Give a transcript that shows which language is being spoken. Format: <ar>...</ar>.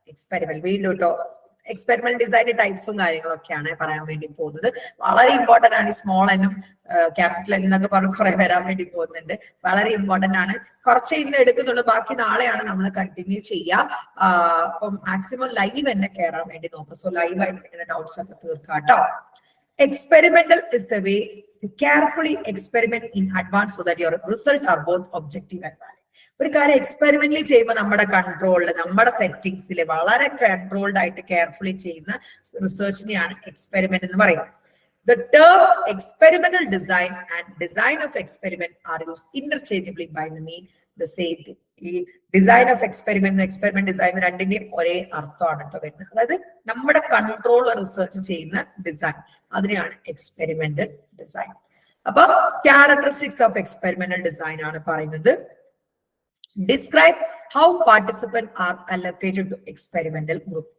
<ml>Experiment വീണ്ടും experimental design ടൈപ്സും കാര്യങ്ങളൊക്കെയാണ് പറയാൻ വേണ്ടി പോകുന്നത്. വളരെ ഇമ്പോർട്ടന്റ് ആണ്. ഈ സ്മോൾ എന്നും ക്യാപിറ്റൽ എന്നൊക്കെ പറഞ്ഞ് കുറെ വരാൻ വേണ്ടി പോകുന്നുണ്ട്. വളരെ ഇമ്പോർട്ടന്റ് ആണ്. കുറച്ച് ഇന്ന് എടുക്കുന്നുള്ളൂ, ബാക്കി നാളെയാണ് നമ്മൾ കണ്ടിന്യൂ ചെയ്യുക. അപ്പം മാക്സിമം ലൈവ് തന്നെ കയറാൻ വേണ്ടി നോക്കുക. സോ ലൈവായിട്ട് ഡൗട്ട്സ് ഒക്കെ തീർക്കാട്ടോ.</ml> <en>Experimental is the way to carefully experiment in advance so that your results are both objective and valid.</en> <ml>ഒരു കാര്യം എക്സ്പെരിമെന്റലി ചെയ്യുമ്പോൾ നമ്മുടെ കൺട്രോളിൽ, നമ്മുടെ സെറ്റിംഗ്സിൽ വളരെ കൺട്രോൾഡ് ആയിട്ട് കെയർഫുള്ളി ചെയ്യുന്ന റിസർച്ചിനെയാണ് എക്സ്പെരിമെന്റ് എന്ന് പറയുന്നത്.</ml> <en>The term experimental design and design of experiment are used interchangeably by the mean the same thing.</en> <ml>ഈ design of experiment, experiment design രണ്ടിന്റെയും ഒരേ അർത്ഥമാണ് കേട്ടോ വരുന്നത്. അതായത് നമ്മുടെ കൺട്രോൾ റിസർച്ച് ചെയ്യുന്ന ഡിസൈൻ, അതിനെയാണ് എക്സ്പെരിമെന്റൽ ഡിസൈൻ. അപ്പൊ ക്യാരക്ടറിസ്റ്റിക്സ് ഓഫ് എക്സ്പെരിമെന്റൽ ഡിസൈൻ ആണ് പറയുന്നത്.</ml> <en>Describe how participant are allocated to experimental group.</en>